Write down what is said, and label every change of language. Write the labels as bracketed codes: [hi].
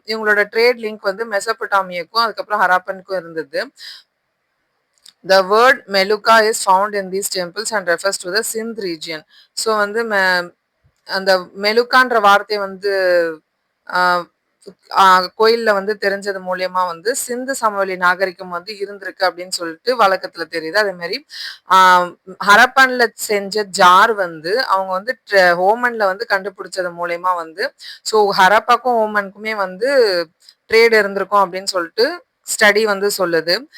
[ta] இவங்களோட trade link வந்து மெசபொட்டாமியாக்கும் அதுக்கப்புறம் ஹரப்பனுக்கும் இருந்தது. [en] The word Meluka is found in these temples and refers to the Sindh region. [ta] So வந்து அந்த மெலுக்கான்ற வார்த்தை வந்து ஆ கோயில்ல வந்து தெரிஞ்சது மூலியமா வந்து சிந்து சமவெளி நாகரிகம் வந்து இருந்திருக்கு அப்படின்னு சொல்லிட்டு வழக்கத்துல தெரியுது. அதே மாரி ஆ ஹரப்பன்ல செஞ்ச ஜார் வந்து அவங்க வந்து ஓமன்ல வந்து கண்டுபிடிச்சது மூலியமா வந்து ஸோ ஹரப்பாக்கும் ஓமனுக்குமே வந்து ட்ரேட் இருந்திருக்கும் அப்படின்னு சொல்லிட்டு ஸ்டடி வந்து சொல்லுது.